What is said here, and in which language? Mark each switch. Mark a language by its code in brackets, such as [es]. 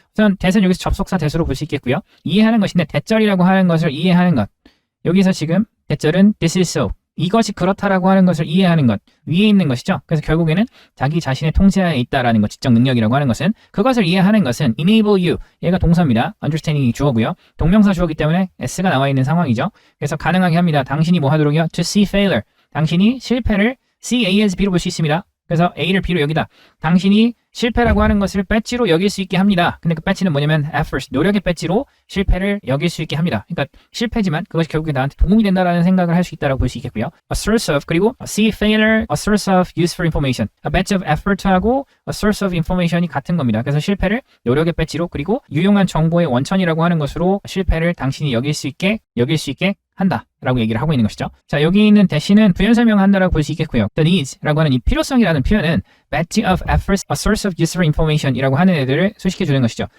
[ko] 우선 대세는 여기서 접속사 대수로 볼 수 있겠고요. 이해하는 것인데 대절이라고 하는 것을 이해하는 것. 여기서 지금 대절은 [en] this is so. [ko] 이것이 그렇다라고 하는 것을 이해하는 것, 위에 있는 것이죠. 그래서 결국에는 자기 자신의 통제하에 있다라는 것, 지적 능력이라고 하는 것은 그것을 이해하는 것은 [en] enable you, [ko] 얘가 동사입니다. understanding이 주어고요. 동명사 주어기 때문에 s가 나와 있는 상황이죠. 그래서 가능하게 합니다. 당신이 뭐 하도록요? [en] to see failure, [ko] 당신이 실패를 see A as B로 볼 수 있습니다. 그래서 A를 B로 여기다. 당신이 실패라고 하는 것을 배지로 여길 수 있게 합니다. 근데 그 배지는 뭐냐면 effort, 노력의 배지로 실패를 여길 수 있게 합니다. 그러니까 실패지만 그것이 결국에 나한테 도움이 된다라는 생각을 할 수 있다고 볼 수 있겠고요. [en] A source of, 그리고 see failure, a source of useful information. A badge of effort하고 a source of information이 [ko] 같은 겁니다. 그래서 실패를 노력의 배지로, 그리고 유용한 정보의 원천이라고 하는 것으로 실패를 당신이 여길 수 있게 한다 라고 얘기를 하고 있는 것이죠. 자, 여기 있는 대신은 부연 설명한다라고 볼 수 있겠고요. The needs라고 하는 이 필요성이라는 표현은 badge of effort, a source of useful information이라고 하는 애들을 소식해 주는 것이죠.